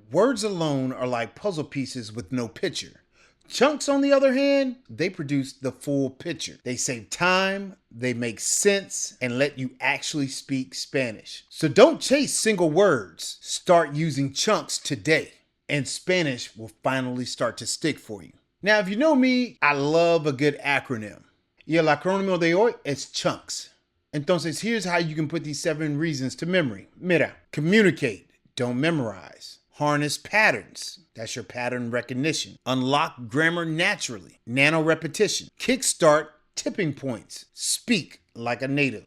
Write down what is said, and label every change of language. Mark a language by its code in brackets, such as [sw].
[en] Words alone are like puzzle pieces with no picture. Chunks, on the other hand, they produce the full picture. They save time, they make sense, and let you actually speak Spanish. So don't chase single words. Start using chunks today, and Spanish will finally start to stick for you. Now, if you know me, I love a good acronym. [es] Y el acrónimo de hoy es chunks. [en] Entonces, here's how you can put these 7 reasons to memory. Mira, communicate, don't memorize. Harness patterns. That's your pattern recognition. Unlock grammar naturally. Nano-repetition. Kickstart tipping points. Speak like a native.